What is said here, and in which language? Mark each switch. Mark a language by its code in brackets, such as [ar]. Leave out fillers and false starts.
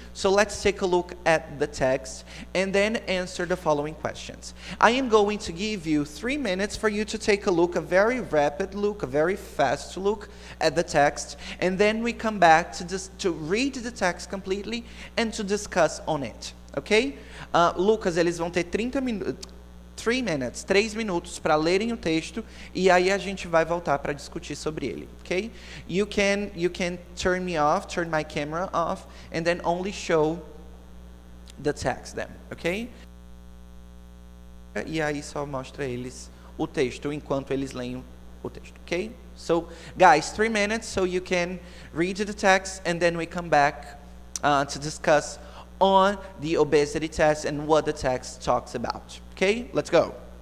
[en] So let's take a look at the text and then answer the following questions. I am going to give you 3 minutes for you to take a look, a very rapid look, a very fast look at the text, and then we come back to read the text completely and to discuss on it, okay? [pt] Lucas, eles vão ter 3 minutos para lerem o texto e aí a gente vai voltar para discutir sobre ele, okay? [en] You can turn my camera off and then only show the text then, okay? [pt] E aí só mostra eles o texto enquanto eles leem o texto, okay? [en] So guys, 3 minutes so you can read the text and then we come back to discuss on the obesity test and what the text talks about. Okay, let's go.